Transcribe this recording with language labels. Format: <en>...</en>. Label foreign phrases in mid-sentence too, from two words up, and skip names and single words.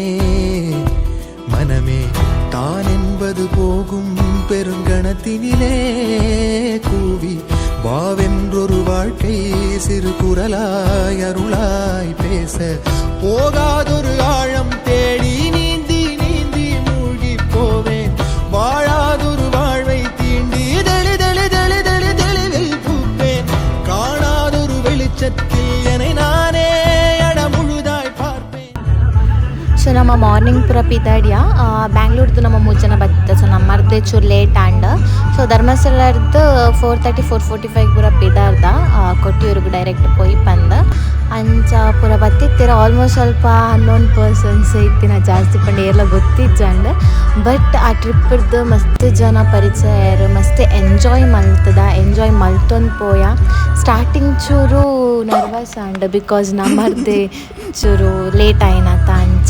<ta>மனமே தான் என்பது போகும் பெருங்கணத்தினிலே கூவி வாவென்றொரு வாழ்க்கை சிறு குரலாய் அருளாய் பேச போகாதொரு ஆழம் தேடி நீந்தி நீந்தி மூழ்கி போவேன் வாழாதொரு வாழ்வை தீண்டி</ta> <tcy>ಸೊ ನಮ್ಮ ಮಾರ್ನಿಂಗ್ ಪೂರ ಪಿದಾಡಿಯ ಬ್ಯಾಂಗ್ಳೂರ್ದು ನಮ್ಮ 3 ಜನ ಬತ್ತ ಸೊ ನಮ್ಮರ್ದೆ ಚೂರು ಲೇಟ್</tcy> <en>and so</en> <tcy>ಧರ್ಮಸ್ಥಳದ್ದು 4:30-4:45 ಪೂರ ಪಿದಾರ್ದ ಕೊಟ್ಟಿಯೂರಿಗೆ ಡೈರೆಕ್ಟ್ ಪೋಯಿ ಬಂದ ಅಂಚ ಪೂರ ಬತ್ತಿತ್ತೀರ ಆಲ್ಮೋಸ್ಟ್ ಸ್ವಲ್ಪ</tcy> <en>unknown persons</en> <tcy>ಇತ್ತಿನ ಜಾಸ್ತಿ ಪಂಡ ಎಲ್ಲ ಗೊತ್ತಿಜ್ಜಂಡ್ ಬಟ್ ಆ ಟ್ರಿಪ್ದು ಮಸ್ತ್ ಜನ ಪರಿಚಯ ಮಸ್ತ್ ಎಂಜಾಯ್ ಮಲ್ತೊಂದು ಪೋಯ ಸ್ಟಾರ್ಟಿಂಗ್ ಚೂರು ನರ್ವಸ್ ಆಂಡ್ ಬಿಕಾಸ್ ನಮ್ಮರ್ದೆ ಚೂರು ಲೇಟ್ ಆಯ್ನತ್ತ ಅಂಚ.</tcy>